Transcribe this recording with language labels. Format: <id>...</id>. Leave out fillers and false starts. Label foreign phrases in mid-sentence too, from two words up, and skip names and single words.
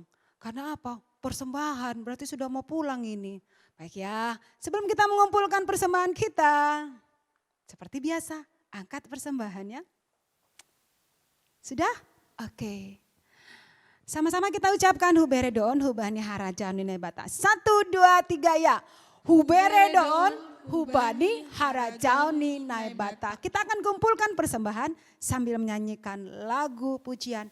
<id>Karena apa? Persembahan, berarti sudah mau pulang ini. Baik ya, sebelum kita mengumpulkan persembahan kita, seperti biasa, angkat persembahannya. Sudah? Oke. Sama-sama kita ucapkan</id> <bts>huberedon, hubani harajan bata.</bts> <id>1, 2, 3 ya.</id> <bts>Huberedon, hubani harajauni naibata.</bts> <id>Kita akan kumpulkan persembahan sambil menyanyikan lagu pujian.</id>